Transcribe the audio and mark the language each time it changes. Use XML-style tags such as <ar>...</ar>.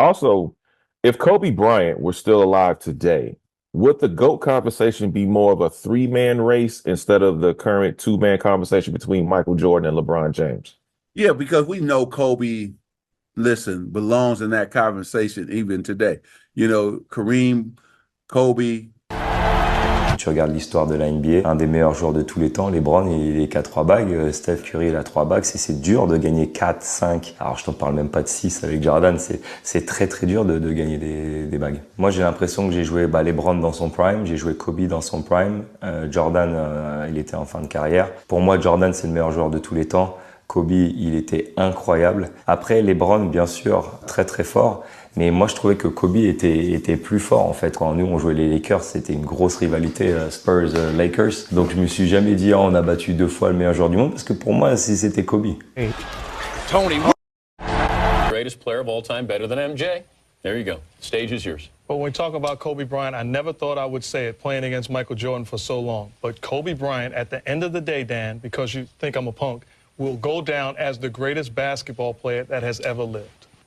<en>Also, if Kobe Bryant were still alive today, would the GOAT conversation be more of a three-man race instead of the current two-man conversation between Michael Jordan and LeBron James? Yeah, because we know Kobe, belongs in that conversation even today. Kareem, Kobe.</en> <fr>Tu regardes l'histoire de la NBA, un des meilleurs joueurs de tous les temps, Lebron, il est qu'à 3 bagues, Steph Curry, il a 3 bagues, c'est dur de gagner 4, 5, alors je t'en parle même pas de 6 avec Jordan, c'est très très dur de gagner des bagues. Moi j'ai l'impression que j'ai joué Lebron dans son prime, j'ai joué Kobe dans son prime, Jordan il était en fin de carrière. Pour moi Jordan c'est le meilleur joueur de tous les temps, Kobe il était incroyable. Après Lebron bien sûr très très fort. Mais moi, je trouvais que Kobe était plus fort, en fait. Quand nous, on jouait les Lakers, c'était une grosse rivalité Spurs-Lakers. Donc, je me suis jamais dit, on a battu 2 fois le meilleur joueur du monde, parce que pour moi, c'était Kobe.</fr> <en>Tony, greatest player of all time, better than MJ. There you go. The stage is yours. But when we talk about Kobe Bryant, I never thought I would say it playing against Michael Jordan for so long. But Kobe Bryant, at the end of the day, Dan, because you think I'm a punk, will go down as the greatest basketball player that has ever lived.</en>